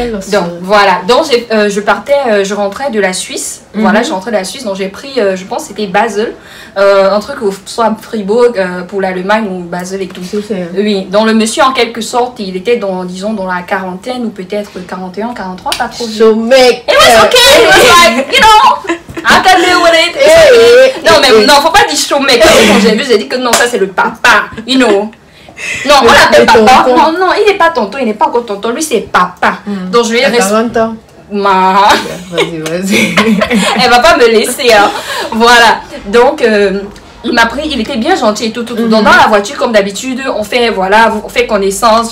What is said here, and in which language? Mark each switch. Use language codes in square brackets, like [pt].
[fr] Donc voilà, donc je rentrais de la Suisse. Voilà, je rentrais de la Suisse, donc j'ai pris, je pense c'était Basel, un truc soit Fribourg pour l'Allemagne ou Basel et tout. Oui, donc le monsieur en quelque sorte, il était disons dans la quarantaine ou peut-être 41, 43, pas trop. [en] So mec. It was okay, it was like, you know, I can deal with it. [fr] Non mais non, faut pas dire chaud mec. Quand j'ai vu, j'ai dit que non, ça c'est le papa, [en] you know. [fr] Non, on l'appelle papa. Non, il n'est pas tonton, il n'est pas encore tonton. Lui, c'est papa. Donc, je vais rester. 40 ans. Vas-y. Elle va pas me laisser. Hein. Voilà. Donc, il m'a pris, il était bien gentil et tout. Donc, dans la voiture, comme d'habitude, on fait connaissance.